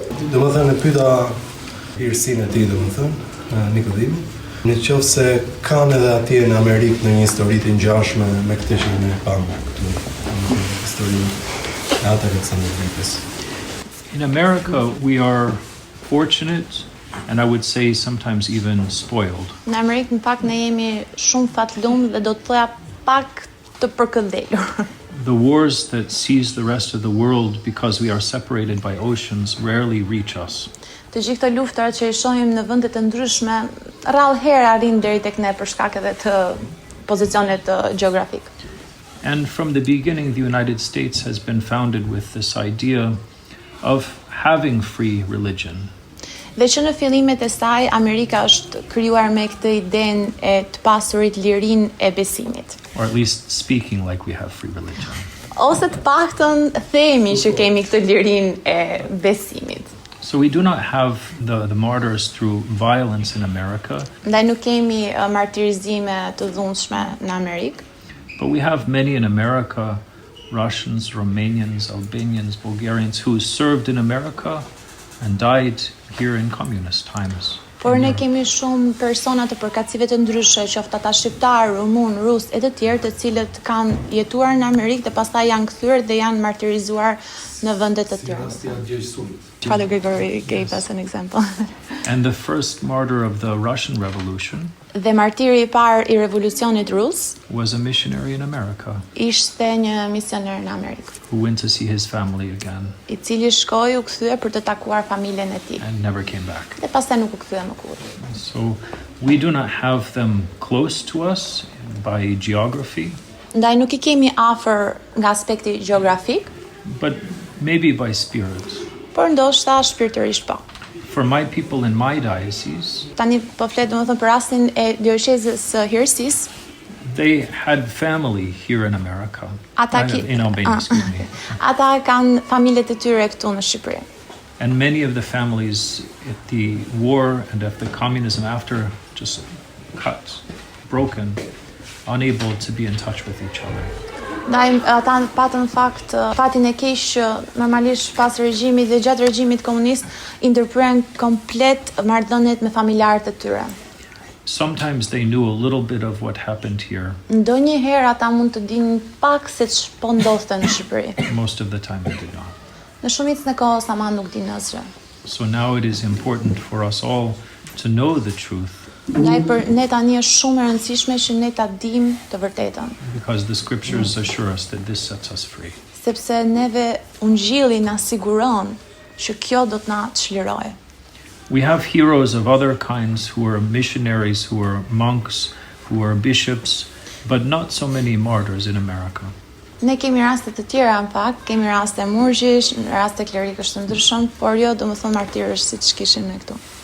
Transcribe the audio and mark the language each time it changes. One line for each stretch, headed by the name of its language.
Albanian: Dhe më thënë e pyta hirësinë e tij, dhe më thënë, Nikodimi, në qoftë se kanë edhe atje në Amerikë në një histori të ngjashme me këtë që ne pamë këtu. historinë e atë Aleksandër Gripës.
English: In America, we are fortunate, and I would say sometimes even spoiled.
Albanian: Në Amerikë në pak ne jemi shumë fatlum dhe do të thoja pak të përkëndelur.
English: The wars that seize the rest of the world because we are separated by oceans rarely reach us.
Albanian: Të gjithë këto luftrat që i shohim në vende të ndryshme, rrallë herë arrin deri tek ne për shkak edhe të pozicionit gjeografik.
English: And from the beginning, the United States has been founded with this idea of having free religion.
Albanian: Dhe që në fillimet e saj, Amerika është krijuar me këtë idenë e të pasurit lirinë e besimit.
English: Or at least speaking like we have free religion.
Albanian: Ose të paktën themi që kemi këtë lirinë e besimit.
English: So we do not have the martyrs through violence in America,
Albanian: Ndaj nuk kemi martirizime të dhunshme në Amerikë,
English: but we have many in America, Russians, Romanians, Albanians, Bulgarians, who served in America and died here in communist times.
Albanian: por ne kemi shumë persona të përkatësive të ndryshme, qoftë ata shqiptar, rumun, rus e të tjerë, të cilët kanë jetuar në Amerikë dhe pastaj janë kthyer dhe janë martirizuar në vende të tjera.
English: Father Gregory gave us an example. And the first martyr of the Russian Revolution
Albanian: Dhe martiri I parë I revolucionit rus
English: was a missionary in America
Albanian: ishte një misioner në Amerikë,
English: who went to see his family again
Albanian: I cili shkoi u kthye për të takuar familjen e tij.
English: and never came back.
Albanian: Dhe pastaj nuk u kthye më kurrë.
English: So we do not have them close to us by geography,
Albanian: Ndaj nuk I kemi afër nga aspekti gjeografik,
English: but maybe by spirit.
Albanian: por ndoshta shpirtërisht po.
English: For my people in my diocese,
Albanian: Tani po flet domethënë për rastin e diocezës së Hirësisë.
English: they had family here in America. In Albania, excuse me.
Albanian: Ata kanë familjet e tyre këtu në Shqipëri.
English: And many of the families at the war and at the communism after just cut, broken, unable to be in touch with each other.
Albanian: Ndaj ata patën fakt fatin e keq që normalisht pas regjimit dhe gjatë regjimit komunist I ndërprerën komplet marrëdhëniet me familjarët e tyre.
English: Sometimes they knew a little bit of what happened here.
Albanian: Ndonjëherë ata mund të dinë pak se ç'po ndodhte në Shqipëri.
English: Most of the time they did not.
Albanian: Në shumicën e kohës ama nuk dinë asgjë.
English: So now it is important for us all to know the truth,
Albanian: Ndaj për ne tani është shumë e rëndësishme që ne ta dimë të vërtetën,
English: because the scriptures assure us that this sets us free.
Albanian: sepse neve Ungjilli na siguron që kjo do të na çlirojë.
English: We have heroes of other kinds who are missionaries, who are monks, who are bishops, but not so many martyrs in America.
Albanian: Ne kemi raste të tjera në fakt, kemi raste murgjish, raste klerikësh të ndryshëm, por jo domethënë martirësh siç kishim ne këtu.